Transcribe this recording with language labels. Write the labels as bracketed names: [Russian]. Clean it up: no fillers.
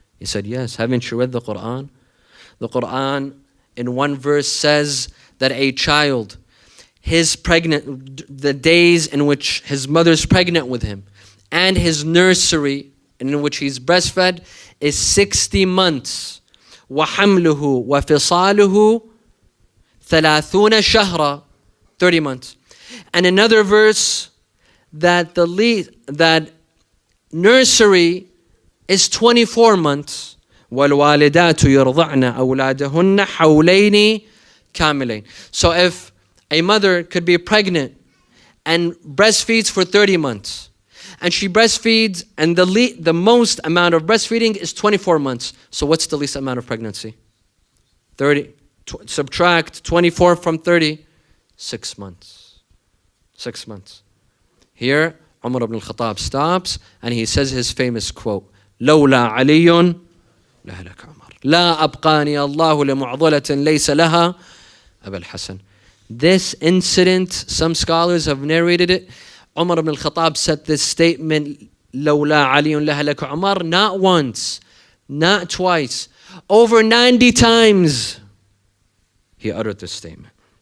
[English] He said, yes, haven't you read the Quran? The Quran in one verse says that a child, the days in which his mother's pregnant with him, and his nursery in which he's breastfed is 60 months. [Arabic] وَحَمْلُهُ وَفِصَالُهُ 30 شهرا, [English] 30 months. And another verse that that nursery is 24 months. [Arabic] وَالْوَالِدَاتُ يَرْضَعْنَ أَوْلَادَهُنَّ حَوْلَيْنِ كَامِلَيْنِ. [English] So if a mother could be pregnant and breastfeeds for 30 months, and she breastfeeds, and the most amount of breastfeeding is 24 months. So what's the least amount of pregnancy? 30. Subtract 24 from 30. 6 months. 6 months. Here, Umar ibn al-Khattab stops and he says his famous quote, [Arabic] لولا علي لهلك عمر لا أبقاني الله لمعضلة ليس لها أبا الحسن. [English] This incident, some scholars have narrated it. Umar ibn al-Khattab said this statement, [Arabic] لولا علي لهلك عمر, [English] not once, not twice, over 90 times he uttered this statement.